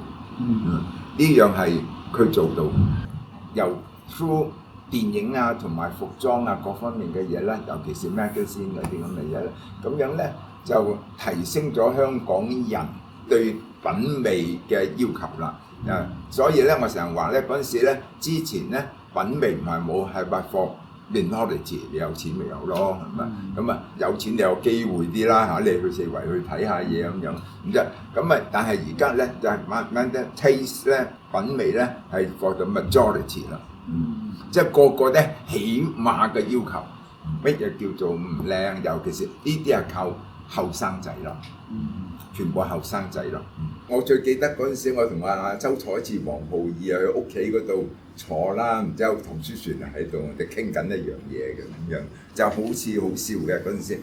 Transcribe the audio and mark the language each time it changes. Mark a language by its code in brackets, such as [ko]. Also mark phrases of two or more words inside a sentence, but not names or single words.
[yue] 呢樣係佢做到，由 through 電影啊同埋服裝啊各方面嘅嘢咧，尤其是 magazine 嗰啲咁嘅嘢咧，咁樣咧就提升咗香港人對品味嘅要求啦。所以咧我成日話咧嗰陣時咧，之前咧品味唔係冇，係話 [en] for minority， [yue] 你有錢咪有咯，係咪？咁啊有錢你有機會啲啦嚇，你去四圍去睇下嘢咁樣，咁啫。咁啊但係而家咧就係慢慢咧 taste 咧品味咧係 [en] for the majority [yue] 啦。即係個個咧起碼嘅要求，乜嘢叫做唔靚？尤其是呢啲係靠後生仔咯，全部後生仔咯。我最記得嗰陣時，我同阿周彩智、黃浩義去屋企嗰度坐啦，然之後唐書璇喺度，我哋傾緊一樣嘢嘅咁樣，就好似好笑嘅嗰陣時。